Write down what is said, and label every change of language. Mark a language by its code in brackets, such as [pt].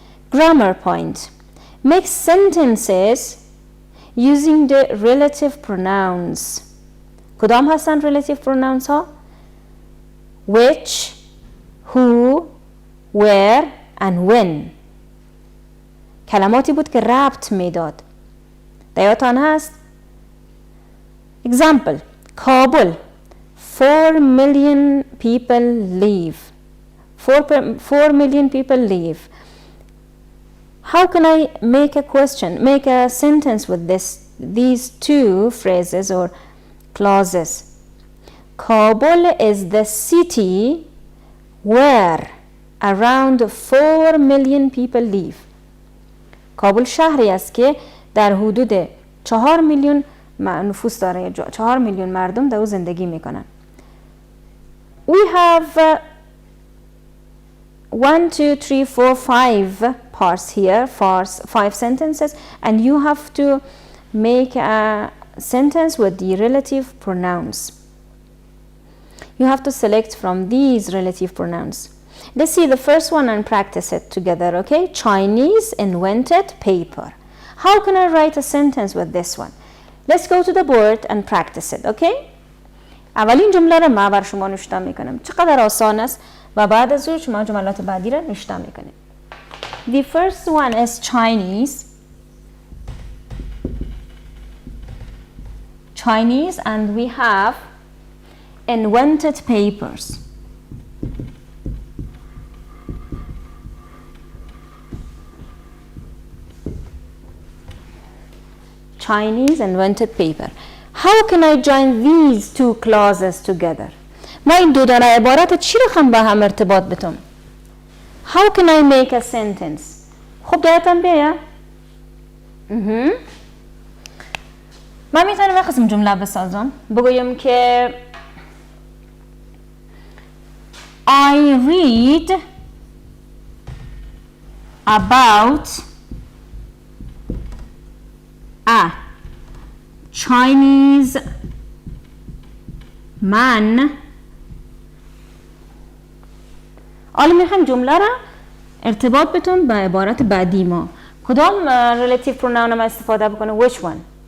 [en] Grammar point. Make sentences using the relative pronouns. [fa] کدام هستن [en] relative pronouns ها؟ Which, who, where and when. [fa] کلماتی بود که ربط میداد. دیاتان هست؟ Example. [en] Kabul. 4 million people live. 4 million people live. How can I make a sentence with these two phrases or clauses? Kabul is the city where around 4 million people live. [fa] کابل شهری است که در حدود 4 میلیون نفوس داره، 4 میلیون مردم در او زندگی میکنن. [en] We have 1, 2, 3, 4, 5 parts here, 5 sentences, and you have to make a sentence with the relative pronouns. You have to select from these relative pronouns. Let's see the first one and practice it together, okay? Chinese invented paper. How can I write a sentence with this one? Let's go to the board and practice it, okay? [fa] اولین جمله را ما بر شما نوشته میکنم. چقدر آسان است و بعد از اون شما جملات بعدی را نوشته میکنیم. [en] The first one is Chinese. Chinese, and we have invented papers. Chinese invented paper. How can I join these two clauses together? [fa] ما این دو دانه عبارت چی رقم با هم ارتباط بتم؟ [en] How can I make a sentence? [fa] خب دایتان بیا. من میتونم یک قسم جمله بسازم. بگویم که [en] I read about a Chinese man. [fa] حالا میخوایم جمله را ارتباط بتون با عبارت بعدی ما. کدام relative pronoun ما استفاده بکنه؟ [en] Which one?